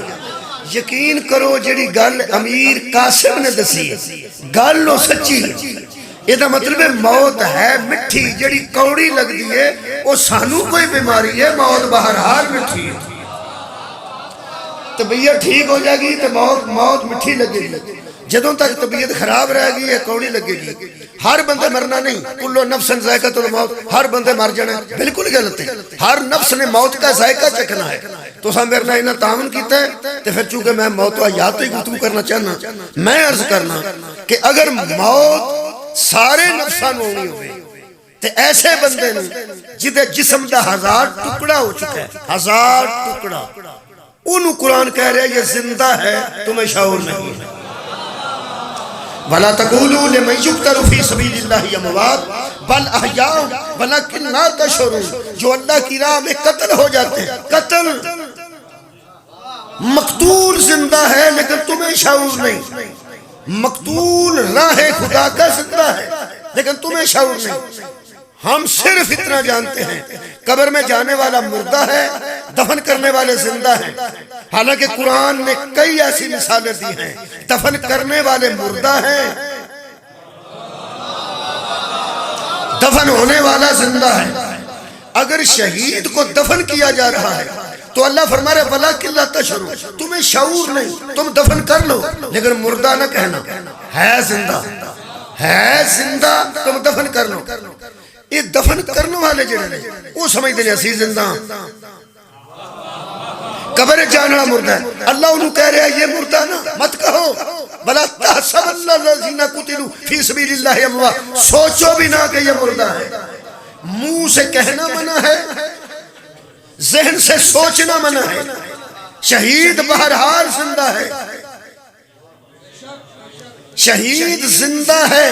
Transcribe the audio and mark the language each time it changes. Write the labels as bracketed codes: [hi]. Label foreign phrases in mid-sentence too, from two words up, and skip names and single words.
[pa] یقین کرو جڑی گل امیر قاسم نے دسی ہے گل لو سچی ہے، یہ مطلب ہے موت ہے مٹھی جڑی کوڑی لگ دی ہے وہ سانو کوئی بیماری ہے، موت بہرحال مٹھی ہے، [ur] طبیعت ٹھیک ہو جائے گی [pa] تو موت مٹھی لگے گی، جدوں تک طبیعت خراب رہے گی یہ کوڑی لگے گی۔ [ur] ہر بندے مرنا نہیں، [ar] کلو نفس ذائقۃ الموت، [ur] ہر بندے مر جانا بالکل غلط ہے، ہر نفس نے موت کا ذائقہ چکھنا ہے۔ [pa] تو میرے نال انہاں تعاون کیتا ہے تو پھر چونکہ میں موت و حیات ہی گفتگو کرنا چاہنا، میں عرض کرنا کہ اگر موت سارے نفساں نوں ہونی ہوئے تو ایسے بندے نے جدے جسم دا 1000 ٹکڑا ہو چکا ہے، 1000 ٹکڑا، انہوں قرآن کہہ رہے [ur] یہ زندہ ہے تمہیں شعور نہیں ہے۔ [ar] وَلَا تَقُولُوا لِمَنْ يُقْتَلُ فِي سَبِيلِ اللَّهِ أَمْوَاتٌ بَلْ أَحْيَاءٌ وَلَكِنْ لَا تَشْعُرُونَ، [ur] جو اللہ کی راہ میں قتل ہو جاتے ہیں، قتل مقتول زندہ ہے لیکن تمہیں شعور نہیں، مقتول راہ خدا کا زندہ ہے لیکن تمہیں شعور نہیں۔ ہم صرف اتنا جانتے ہیں قبر میں جانے والا مردہ ہے، دفن کرنے والے زندہ ہیں، حالانکہ قرآن نے کئی ایسی مثالیں دی ہیں، دفن کرنے والے مردہ ہیں، دفن ہونے والا زندہ ہے۔ اگر شہید کو دفن کیا جا رہا ہے تو اللہ فرما رہے [ar] وَلَكِنْ لَا تَشْعُرُونَ، [ur] تمہیں شعور نہیں، تم دفن کر لو لیکن مردہ نہ کہنا، ہے زندہ، ہے زندہ، تم دفن کر لو۔ یہ دفن کرنے والے جڑے وہ سمجھتے ہیں اسی زندہ، قبر جانا مردہ ہے، اللہ انہوں کہہ رہا ہے یہ مردہ نا مت کہو، [ar] بلا تحسبن الذین قتلوا فی سبیل اللہ اموات، [ur] سوچو بھی نہ کہ یہ مردہ ہے، منہ سے کہنا منع ہے، ذہن سے سوچنا منع ہے، شہید بہرحال زندہ ہے، شہید زندہ ہے۔